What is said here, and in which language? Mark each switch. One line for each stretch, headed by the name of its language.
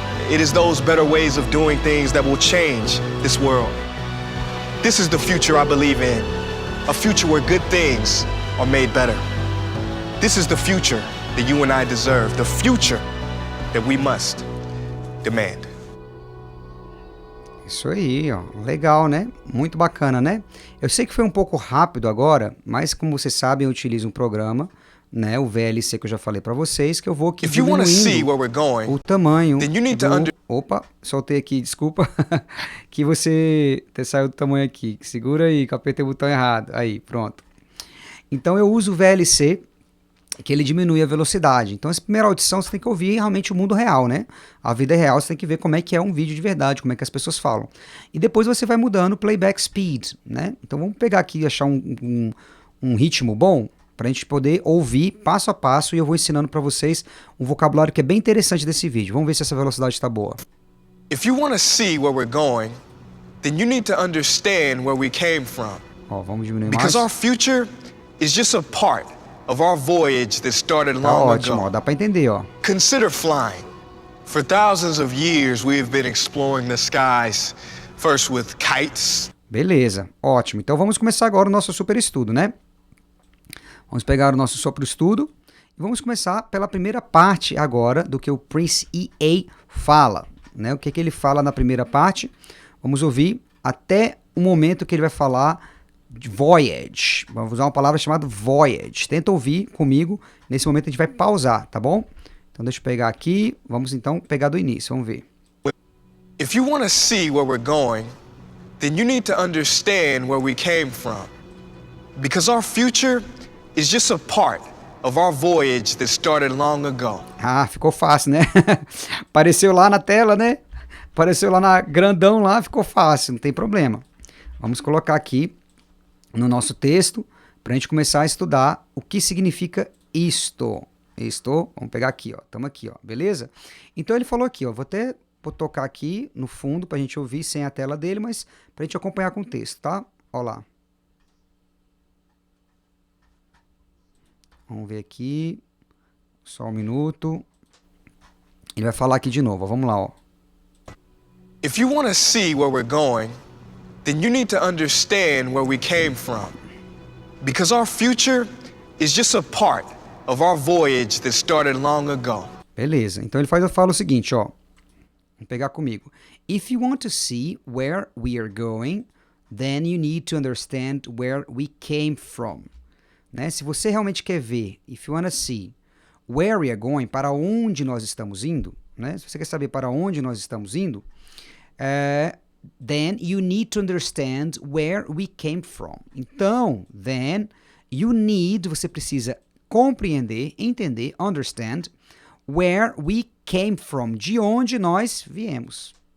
English: It is those better ways of doing things that will change this world. This is the future I believe in, a future where good things are made better. This is the future that you and I deserve, the future that we must demand.
Portuguese: Isso aí, ó. Legal, né? Muito bacana, né? Eu sei que foi um pouco rápido agora, mas como vocês sabem, eu utilizo um programa, né, o VLC que eu já falei para vocês, que eu vou aqui diminuindo o tamanho Opa, soltei aqui, desculpa, que você saiu do tamanho aqui. Segura aí, que eu apertei o botão errado. Aí, pronto. Então eu uso o VLC, que ele diminui a velocidade. Então essa primeira audição você tem que ouvir realmente o mundo real, né? A vida real, você tem que ver como é que é um vídeo de verdade, como é que as pessoas falam. E depois você vai mudando o
English: playback speed,
Portuguese: né? Então vamos pegar aqui e achar um ritmo bom, para a gente poder ouvir passo a passo, e eu vou ensinando para vocês um vocabulário que é bem interessante desse vídeo. Vamos ver se essa velocidade está boa.
English: If you want to see where we're going, then you need to understand where we came from.
Portuguese: Ó, vamos diminuir mais.
English: Because our future is just a part of our voyage that started
Portuguese: Tá
English: long
Portuguese: ótimo, ó,
English: ago.
Portuguese: dá pra entender, ó.
English: Consider flying. For thousands of years, we have been exploring the skies, first with kites.
Portuguese: Beleza, ótimo. Então vamos começar agora o nosso super estudo, né? Vamos pegar o nosso super estudo e vamos começar pela primeira parte agora do que o Prince EA fala, né? O que que ele fala na primeira parte? Vamos ouvir até o momento que ele vai falar de voyage. Vamos usar uma palavra chamada voyage. Tenta ouvir comigo. Nesse momento a gente vai pausar, tá bom? Então deixa eu pegar aqui. Vamos então pegar do início. Vamos ver.
English: If you want to see where we're going, then you need to understand where we came from. Because our future is just a part of our voyage that started long ago.
Portuguese: Ah, ficou fácil, né? Apareceu lá na tela, né? Apareceu lá na grandão lá, ficou fácil, não tem problema. Vamos colocar aqui no nosso texto para a gente começar a estudar o que significa isto. Isto, vamos pegar aqui, ó. Estamos aqui, ó, beleza? Então ele falou aqui, ó. Vou tocar aqui no fundo para a gente ouvir sem a tela dele, mas para a gente acompanhar com o texto, tá? Ó lá. Vamos ver aqui. Só um minuto. Ele vai falar aqui de novo, ó. Vamos lá, ó.
English: If you want to see where we're going, then you need to understand where we came from. Because our future is just a part of our voyage that started long ago.
Portuguese: Beleza. Então ele fala o seguinte, ó. Vamos pegar comigo.
English: If you want to see where we are going, then you need to understand where we came from.
Portuguese: Né? Se você realmente quer ver,
English: if you want to see where we are going,
Portuguese: para onde nós estamos indo, né? Se você quer saber para onde nós estamos indo,
English: then you need to understand where we came from.
Portuguese: Então,
English: then you need,
Portuguese: você precisa compreender, entender, understand,
English: where we came from,
Portuguese: de onde nós viemos.